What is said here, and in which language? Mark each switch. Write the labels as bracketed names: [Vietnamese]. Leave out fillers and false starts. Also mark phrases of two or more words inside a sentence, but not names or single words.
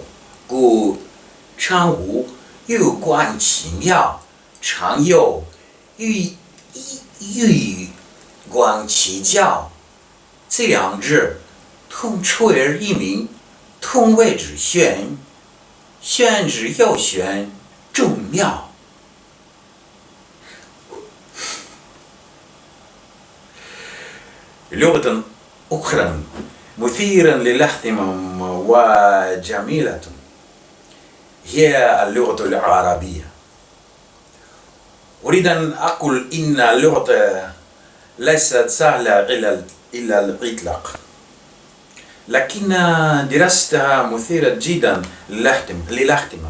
[Chinese] 故常无欲观其妙，常有欲观其教。这两者同出而异名，同谓之玄。玄之又玄，众妙。 [Arabic] لغة أخرى مثيرة للاهتمام وجميلة هي اللغة العربية. أريد أن أقول إن اللغة ليست سهلة إلى الإطلاق، لكن دراستها مثيرة جدا للاهتمام.